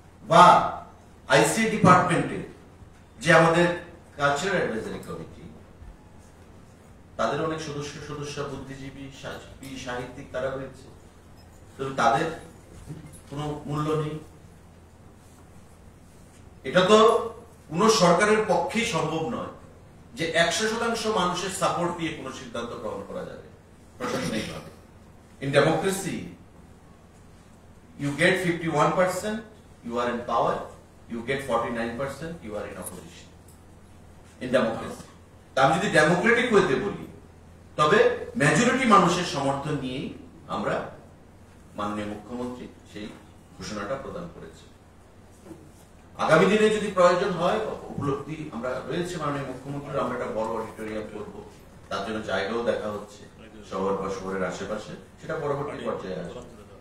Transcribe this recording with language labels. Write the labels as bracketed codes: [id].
[bn] বা আইসিএ ডিপার্টমেন্টের যে আমাদের কালচারাল অ্যাডভাইজারি কমিটি, তাদের অনেক সদস্য বুদ্ধিজীবী, সাহিত্যিক তারা রয়েছে, তবে তাদের কোনো মূল্য নেই। এটা তো কোন সরকারের পক্ষেই সম্ভব নয় যে 100% মানুষের সাপোর্ট দিয়ে কোনো সিদ্ধান্ত গ্রহণ করা যাবে প্রশাসনিকভাবে। [en] In democracy you get 51%, you are in power, you get 49%, you are in opposition. In democracy. [bn] আমি যদি ডেমোক্রেটিক হইতে বলি, তবে মেজরিটি মানুষের সমর্থন নিয়েই আমরা মাননীয় মুখ্যমন্ত্রী সেই ঘোষণাটা প্রদান করেছে। আগামী দিনে যদি প্রয়োজন হয়, উপলব্ধি আমরা রয়েছে মাননীয় মুখ্যমন্ত্রীর, আমরা একটা বড় অডিটোরিয়াম করব, তার জন্য জায়গাও দেখা হচ্ছে শহর বা শহরের আশেপাশে, সেটা পরবর্তী পর্যায়ে আসবে।